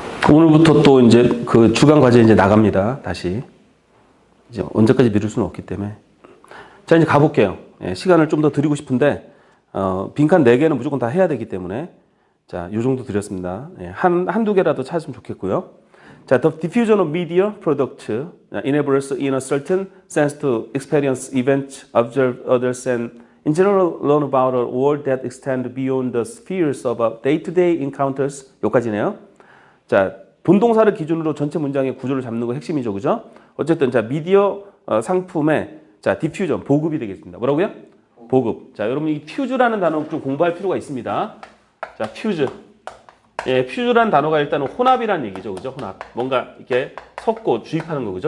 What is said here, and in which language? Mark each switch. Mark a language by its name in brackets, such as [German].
[Korean] 오늘부터 또 이제 그 주간 과제 이제 나갑니다. 다시. 이제 언제까지 미룰 수는 없기 때문에. 자, 이제 가볼게요. 시간을 좀 더 드리고 싶은데, 빈칸 4개는 무조건 다 해야 되기 때문에. 자, 요 정도 드렸습니다. 한두 개라도 찾으면 좋겠고요. [English] 자, the diffusion of media product enables in a certain sense to experience events, observe others, and in general learn about a world that extend beyond the spheres of day-to-day encounters. [Korean] 여기까지네요. 자, 본동사를 기준으로 전체 문장의 구조를 잡는 거 핵심이죠. 그죠? 어쨌든, 자, 미디어 상품의, 자, 디퓨전, 보급이 되겠습니다. 뭐라고요? 보급. 자, 여러분, 이 퓨즈라는 단어 좀 공부할 필요가 있습니다. 자, 퓨즈. 퓨즈라는 단어가 일단은 혼합이라는 얘기죠. 그죠? 혼합. 뭔가 이렇게 섞고 주입하는 거. 그죠?